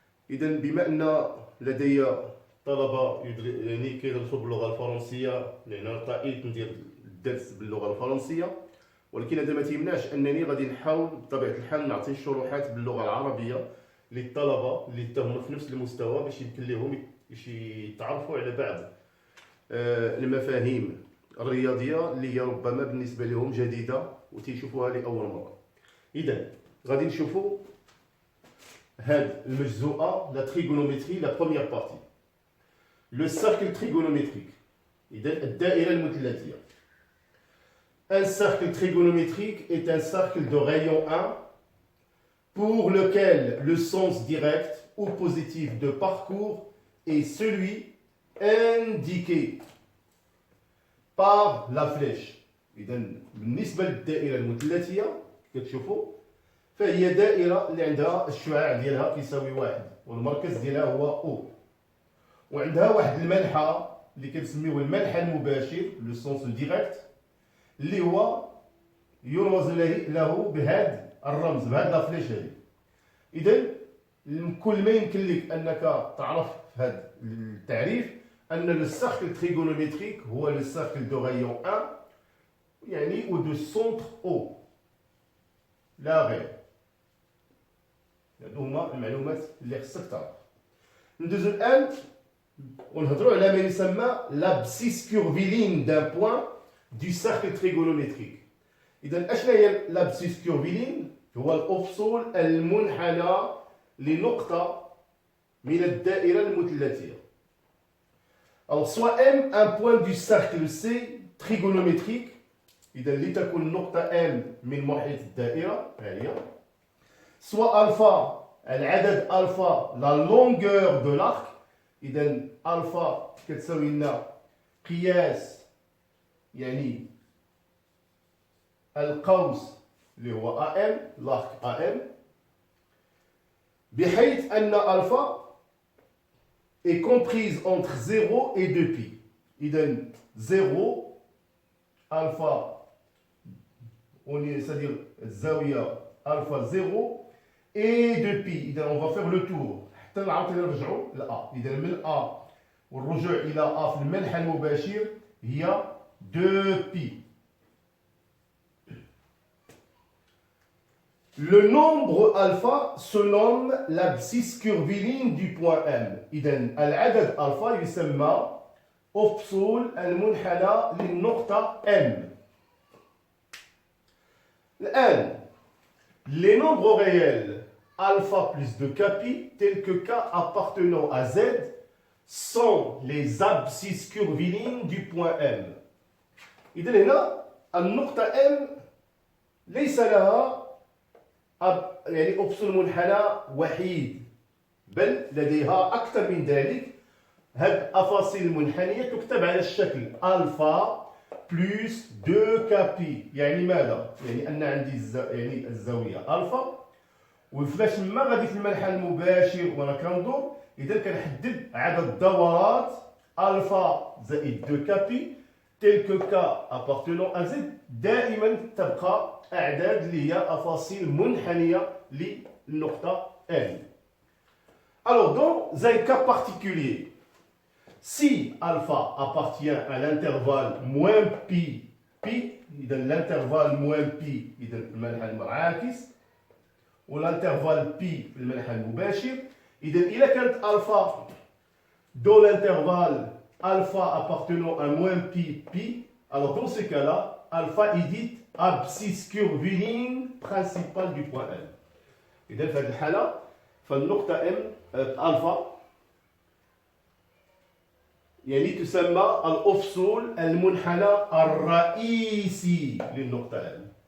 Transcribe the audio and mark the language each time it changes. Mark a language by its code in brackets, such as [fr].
[ar] اذا بما ان لدي طلبه يعني كيدرسوا باللغه الفرنسيه، لان انا طائل ندير الدرس باللغه الفرنسيه، ولكن هذا ما تيمنعش انني غادي نحاول بطبيعه الحال نعطي الشروحات باللغه العربيه للطلبه اللي تهم في نفس المستوى، باش يمكن لهم يتعرفوا على بعض المفاهيم الرياضيه اللي هي ربما بالنسبه لهم جديده وتيشوفوها لاول مره. اذا غادي نشوفوا هاد المجزوءه لا تريغونومتري، لا بروميير بارتي، لو سيركل تريغونومتريك. اذا الدائره المثلثيه. [fr] Un cercle trigonométrique est un cercle de rayon 1 pour lequel le sens direct ou positif de parcours est celui indiqué par la flèche. [ar] إذا بالنسبة للدائرة المثلثية كتشوفوا فهي دائرة اللي عندها الشعاع ديالها كيساوي واحد والمركز ديالها هو O، وعندها واحد المنحى اللي كنسميوه المنحى المباشر لو سونس ديريكت، اللي هو يرمز له بهذا الرمز، بهذا لا فليش هذه. إذا كل ما يمكن لك أنك تعرف في هذا التعريف أن السيركل تريغونومتريك هو لو سيركل دو رايون 1 يعني ou de centre O لا غير. هادو هما المعلومات اللي خصك تعرف. ندوزو الآن ونهضروا على ما يسمى [fr] l'abscisse curviline d'un point du cercle trigonométrique. [ar] إذا أشنو هي l'abscisse curviline؟ هو الأفصول المنحنى لنقطة من الدائرة المثلثية. [fr] Alors soit M un point du cercle C trigonométrique، [ar] إذا لتكون نقطة M من محيط الدائرة هي، soit alpha العدد ألفا [fr] la longueur de l'arc، [ar] إذا ألفا كتساوي لنا قياس يعني القوس اللي هو AM، l'arc AM، بحيث أن ألفا [fr] est comprise entre 0 et 2π. [ar] إذا 0 ألفا c'est-à-dire الزاوية ألفا 0 et 2π. إذا [fr] on va faire le tour [ar] حتى نعاودو نرجعوا ل A. إذا من A والرجوع إلى A في المنحى المباشر هي 2π. [fr] Le nombre alpha se nomme l'abscisse curviline du point M. [ar] إذا العدد ألفا يسمى أفصول المنحنى للنقطة M. [fr] الآن les nombres réels alpha plus 2kπ tels que k appartenant à z sont les abscisses curvilines du point M. [ar] إذا هنا النقطة M ليس لها يعني أفصول منحنى وحيد، بل لديها أكثر من ذلك. هذه الأفاصيل المنحنية تكتب على الشكل ألفا بلس 2kπ. يعني ماذا؟ يعني أن عندي يعني الزاوية ألفا، وفاش ما غادي في المنحى المباشر وأنا كندور، إذا كنحدد عدد الدورات ألفا زائد 2kπ تلك ك [fr] appartenant à z. [ar] دائما تبقى أعداد اللي هي أفاصيل منحنية للنقطة M. [fr] Alors dans un cas particulier, si alpha appartient à l'intervalle moins pi, إذا l'intervalle moins pi [ar] إذا المنحى المعاكس، والintervalle pi في المنحى المباشر، إذا إذا كانت [fr] alpha dans l'intervalle alpha appartenant à moins pi, alors dans ce cas-là, alpha est dite abscisse curviline principale du point M. [ar] إذا في هذه الحالة فالنقطة M alpha يعني تسمى الأفصول المنحنى الرئيسي للنقطة M.